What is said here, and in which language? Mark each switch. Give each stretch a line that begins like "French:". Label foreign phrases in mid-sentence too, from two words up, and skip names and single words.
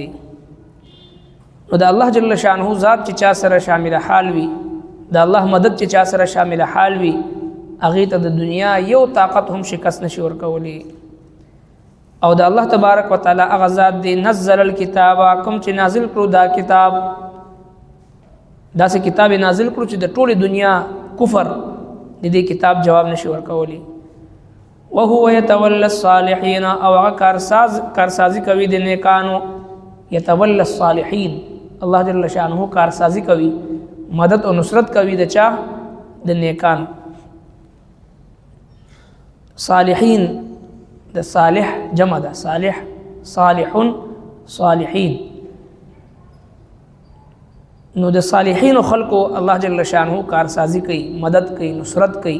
Pashto: نو د الله جل شانه ذات چې چا سره شامل حال وي د الله مدد چې چا سره شامل حال وي هغه ته د دنیا یو طاقت هم شکست نشي ورکولی. او د الله تبارک وتعالى هغه ذات دی
Arabic: نزل الكتاب
Pashto: کوم چې نازل کړو دا کتاب دا سه کتاب نازل کړو چې د ټوله دنیا کفر د دې کتاب جواب نشي ورکولی.
Arabic: وهو يتولى الصالحين
Pashto: او هغه کارسازی کوي د نیکانو.
Arabic: يتولى الصالحين
Pashto: الله جل شانه کارسازی کوي مدد او نصرت کوي د چا د نیکانو. صالحین د صالح جمع ده
Arabic: صالح صالحون صالحین.
Pashto: نو د صالحین خلقو الله جل شانه کارسازی کوي مدد کوي نصرت کوي.